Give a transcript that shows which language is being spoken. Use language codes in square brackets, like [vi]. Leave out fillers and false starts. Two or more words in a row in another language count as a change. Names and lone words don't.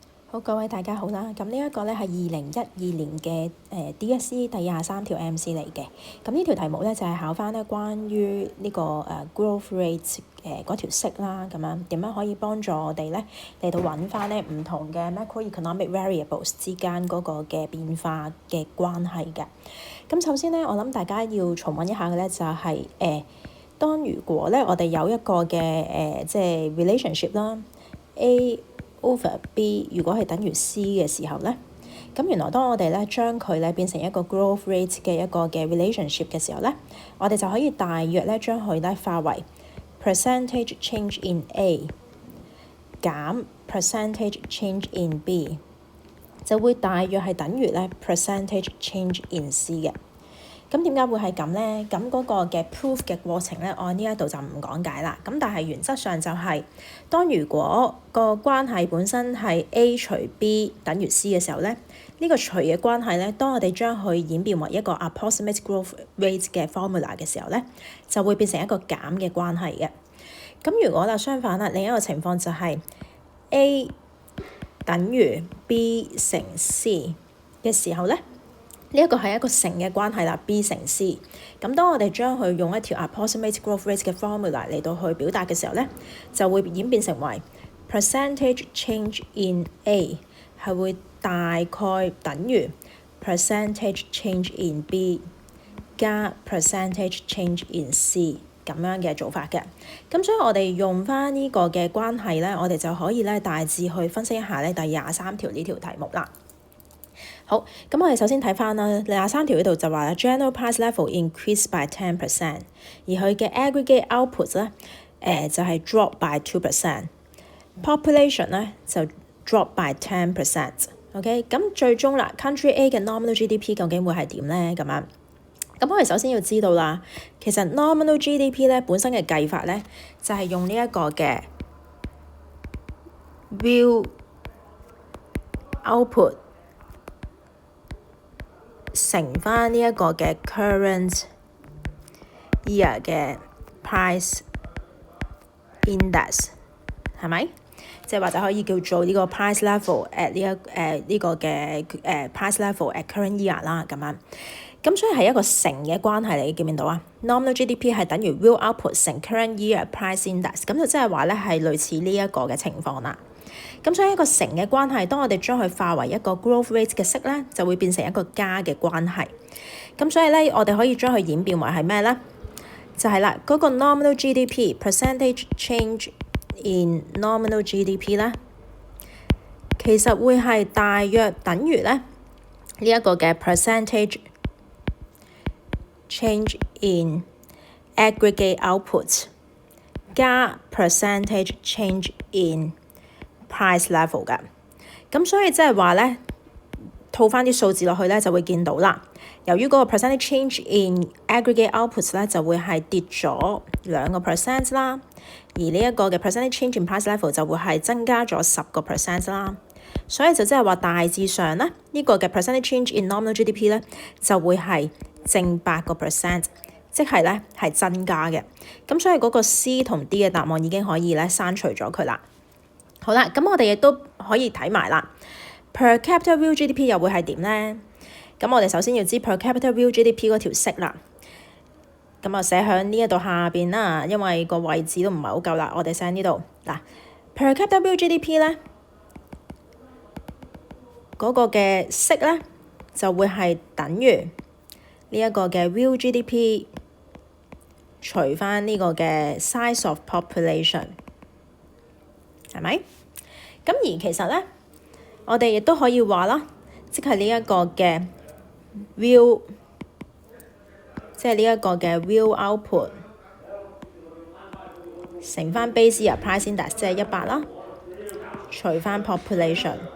[yue] 好，各位大家好啦。咁呢一個咧係2012年嘅DSE 第23條 MC 嚟嘅。咁呢條題目咧就係考翻咧關於呢個 [en] growth rate [yue] 嗰條式啦，咁樣點樣可以幫助我哋咧嚟到揾翻咧唔同嘅 [en] macroeconomic variables [yue] 之間嗰個嘅變化嘅關係嘅。咁首先咧，我諗大家要重溫一下嘅咧就係當如果咧我哋有一個嘅即係 relationship 啦 A/B 如果係等於 C 嘅時候咧，咁原來當我哋咧將佢咧變成一個 [en] growth rate [yue] 嘅一個嘅 relationship 嘅時候咧，我哋就可以大約咧將佢咧化為 [en] percentage change in A [yue] 減 [en] percentage change in B， [yue] 就會大約係等於咧 [en] percentage change in C [yue] 嘅。咁點解會係咁咧？咁嗰個嘅 proof 嘅過程咧，我呢一度就唔講解啦。咁但係原則上就係，當如果個關係本身係 A 除 B 等於 C 嘅時候咧，呢個除嘅關係咧，當我哋將佢演變為一個 [en] approximate growth rate [yue] 嘅 formula 嘅時候咧，就會變成一個減嘅關係嘅。咁如果相反啦，另一個情況就係 A 等於 B 乘 C 嘅時候咧，呢一個係一個乘嘅關係啦 ，B 乘 C。咁當我哋將佢用一條 [en] approximate growth rate [yue] 嘅 formula 嚟到去表達嘅時候咧，就會演變成為 [en] percentage change in A [yue] 係會大概等於 [en] percentage change in B [yue] 加 [en] percentage change in C [yue] 咁樣嘅做法嘅。咁所以我哋用翻呢個嘅關係咧，我哋就可以咧大致去分析一下咧第23條呢條題目啦。好，咁我哋首先睇翻啦，23條呢度就話啦 [en] general price level increased by 10%， [yue] 而佢嘅 [en] aggregate output [yue] 咧就係 [en] drop by 2%， [yue] population 咧就 [en] drop by 10%。 [yue] OK， 咁最終啦 [en] country A [yue] 嘅 [en] nominal GDP [yue] 究竟會係點咧？咁樣，咁我哋首先要知道啦，其實 [en] nominal GDP [yue] 咧本身嘅計法咧就係用呢一個嘅 [en] real output [yue] 乘翻呢一個嘅 [en] current year [yue] 嘅 [en] price index [yue] 係咪？即係或者可以叫做呢個 [en] price level at [yue] 呢個嘅 [en] price level at current year [yue] 啦咁樣。咁所以係一個乘嘅關係嚟，你見唔見到啊 ？ [en] Nominal GDP [yue] 係等於 [en] real output [yue] 乘 [en] current year price index， [yue] 咁就即係話咧係類似呢一個嘅情況啦。咁所以一個乘嘅關係，當我哋將佢化為一個 [en] growth rate [yue] 嘅式咧，就會變成一個加嘅關係。咁所以咧，我哋可以將佢演變為係咩咧？就係啦，嗰個 [en] nominal GDP percentage change in nominal GDP [yue] 咧，其實會係大約等於咧呢一個嘅 [en] percentage change in aggregate output [yue] 加 [en] percentage change in price level [yue] 㗎。咁所以即係話咧，套翻啲數字落去咧，就會見到啦。由於嗰個 [en] percentage change in aggregate outputs [yue] 咧，就會係跌咗2% 啦，而呢一個嘅 [en] percentage change in price level [yue] 就會係增加咗10% 啦。所以就即係話大致上咧，呢個嘅 [en] percentage change in nominal GDP [yue] 咧就會係正8%，即係咧係增加嘅。咁所以嗰個 C 同 D 嘅答案已經可以咧刪除咗佢啦。好啦，咁我哋亦都可以睇埋啦 ， [en] per capita real GDP [yue] 又會係點咧？咁我哋首先要知 [en] per capita real GDP [yue] 嗰條式啦。咁啊寫喺呢一度下邊啦，因為個位置都唔係好夠啦，我哋寫喺呢度嗱。 [en] per capita real GDP [yue] 咧嗰個嘅式咧就會係等於呢一個嘅 [en] real GDP [yue] 除翻呢個嘅 [en] size of population。 [yue] 係咪？咁而其實咧，我哋亦都可以話啦，即係呢一個嘅 real， 即係呢一個嘅 [en] real output [yue] 乘翻 [en] base year price index， [yue] 即係100啦，除翻 population。